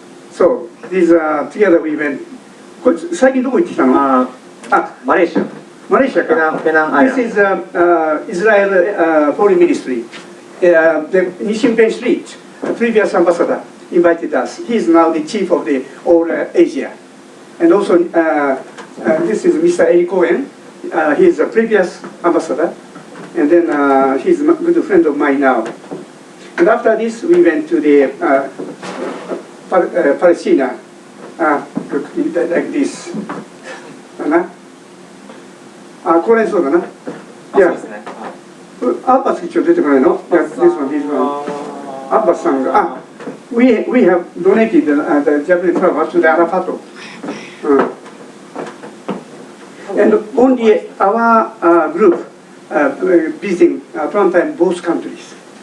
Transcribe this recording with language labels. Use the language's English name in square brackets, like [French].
[English] So, these together we went. [Japanese] これ最近どこ行ってきたの？マレーシア。マレーシアか。ペナンアイランド。 [English] This is Israel Foreign Ministry. The Nishin Pen Street, the previous ambassador, invited us. He is now the chief of the all Asia. And also, this is Mr. Eli Cohen. He is a previous ambassador. And then he's a good friend of mine now. And after this, we went to the Palestine, like this. [Japanese] これそうだな。いや、アッバス一応出てこないの？ [English] いや、this one. [Japanese] アッバスさんが、 [English] we have donated the Japanese flower to the Arafat. And only our group visiting at one time both countries.